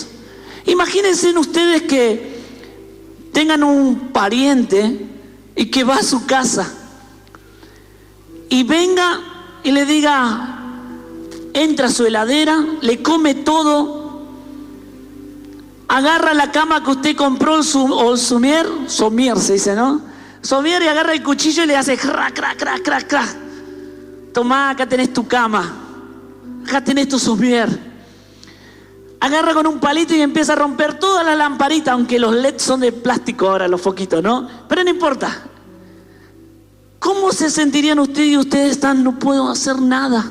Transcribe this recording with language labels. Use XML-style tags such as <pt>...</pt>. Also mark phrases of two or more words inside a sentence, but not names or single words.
<es>Imagínense ustedes que tengan un pariente y que va a su casa y venga y le diga, entra a su heladera, le come todo, agarra la cama que usted compró, o el somier se dice, ¿no? Somier, y agarra el cuchillo y le hace crac, crac, crac, crac, crac. Tomá, acá tenés tu cama, acá tenés tu somier. Agarra con un palito y empieza a romper todas las lamparitas, aunque los LED son de plástico ahora, los foquitos, ¿no? Pero no importa. ¿Cómo se sentirían ustedes? Y ustedes están, no puedo hacer nada.</es>